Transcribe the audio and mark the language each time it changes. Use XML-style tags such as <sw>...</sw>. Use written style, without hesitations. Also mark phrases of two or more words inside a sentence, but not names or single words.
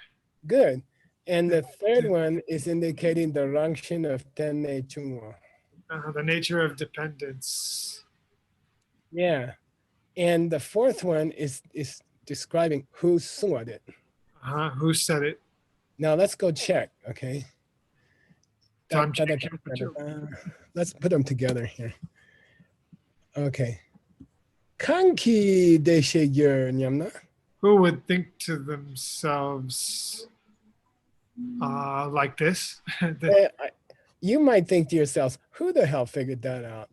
<en>good, and the third one is indicating the rangshin of</en> <bo>tenne chungwa.</bo> <en>The nature of dependence. Yeah, and the fourth one is describing who sungwad it. Who said it? Now let's go check, okay? Tom Da- da- Chick. da- da- da. Let's put them together here.</en> <bo>Okay. Kanki deshe nyamna.</bo> <en>Who would think to themselves like this? You might think to yourselves, who the hell figured that out?</en>